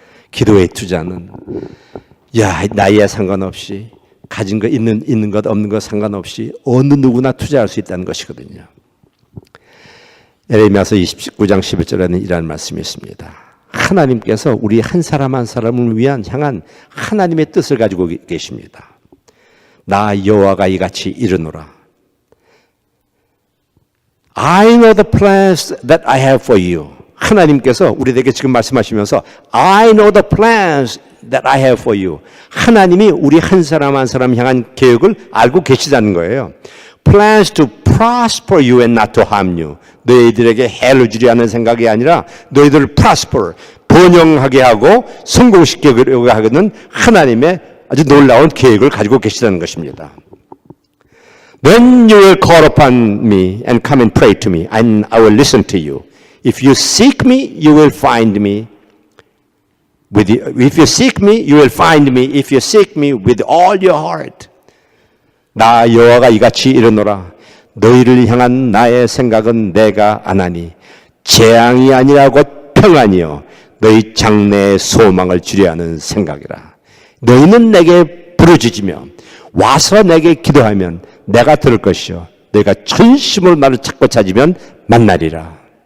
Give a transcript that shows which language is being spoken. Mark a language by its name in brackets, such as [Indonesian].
[Korean] 기도의 투자는 나이에 상관없이 가진 것 있는 것 없는 것 상관없이 어느 누구나 투자할 수 있다는 것이거든요. 에레미야서 29장 11절에는 이라는 말씀이 있습니다. 하나님께서 우리 한 사람 한 사람을 위한 향한 하나님의 뜻을 가지고 계십니다. 나 여호와가 이같이 이르노라. [English] I know the plans that I have for you. [Korean] 하나님께서 우리에게 지금 말씀하시면서 [English] I know the plans that I have for you. [Korean] 하나님이 우리 한 사람 한 사람 향한 계획을 알고 계시다는 거예요. [English] plans to prosper you and not to harm you. [Korean] 너희들에게 해를 주려 하는 생각이 아니라 너희들을 prosper, 번영하게 하고 성공시키려고 하는 하나님의 아주 놀라운 계획을 가지고 계시다는 것입니다. [English] Then you will call upon me and come and pray to me, and I will listen to you. If you seek me, you will find me. If you seek me, you will find me. If you seek me with all your heart. [Korean] 나 여호와가 이같이 이르노라. 너희를 향한 나의 생각은 내가 아나니 재앙이 아니라 곧 평안이요 너희 장래의 소망을 주려 하는 생각이라. 너희는 내게 부르짖으며 와서 내게 기도하면 내가 들을 것이요 너희가 전심으로 나를 찾고 찾으면 만나리라.